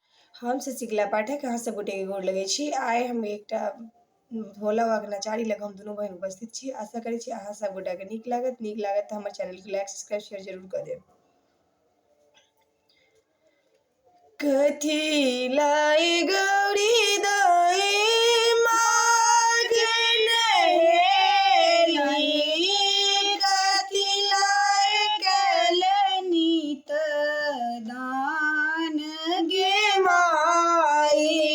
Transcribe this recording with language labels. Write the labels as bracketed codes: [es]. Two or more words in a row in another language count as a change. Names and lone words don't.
[mai] हम शशिकला पाठक अहाँ सब गोटे के गोर लगै छी। आइ हम एकटा भोला बाबाके नचारी लऽ कऽ हम दुनू बहिन उपस्थित छी। आशा करै छी अहाँ सब गोटाके नीक लागत तऽ हमर चैनलके [en] like subscribe share [mai] जरूर कऽ देब। कथी लाई गौरी दाई मांगे नहेली, कथी लाई कलनी त दान गे माई,